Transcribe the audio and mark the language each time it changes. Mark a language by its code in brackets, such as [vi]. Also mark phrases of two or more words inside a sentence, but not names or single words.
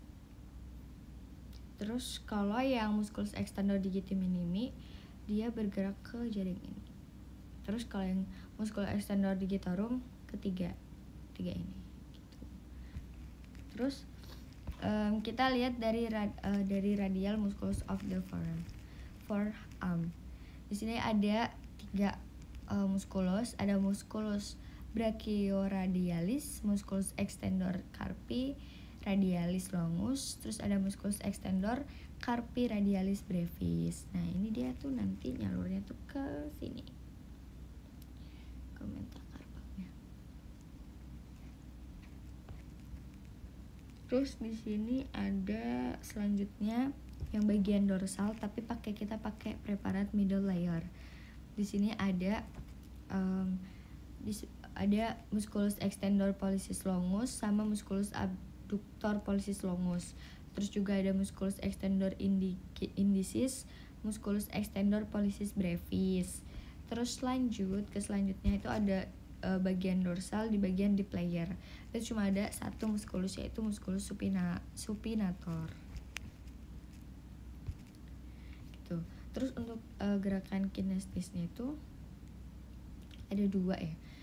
[id] Terus kalau yang [la] musculus extensor digiti minimi [id] dia bergerak ke jaring ini. Terus kalau yang [la] musculus extensor digitorum [id] tiga ini gitu. Terus kita lihat dari radial musculus [en] of the forearm. [id] Di sini ada 3 musculus, ada [la] musculus brachioradialis, musculus extensor carpi radialis longus, [id] terus ada [la] musculus extensor carpi radialis brevis. [id] Nah, ini dia tuh nanti nyalurnya tuh ke sini. Ke metacarpalnya. Terus di sini ada selanjutnya yang bagian dorsal tapi kita pakai preparat [en] middle layer. [id] Di sini ada ada [la] musculus extensor pollicis longus sama musculus abductor pollicis longus. [id] Terus juga ada [la] musculus extensor indicis, musculus extensor pollicis brevis. [id] Terus lanjut ke selanjutnya itu ada bagian dorsal di bagian [en] deep layer. [id] Itu cuma ada 1 musculus yaitu [la] musculus supinator. [id] Gitu. Terus untuk gerakan kinestisnya itu ada 2 ya.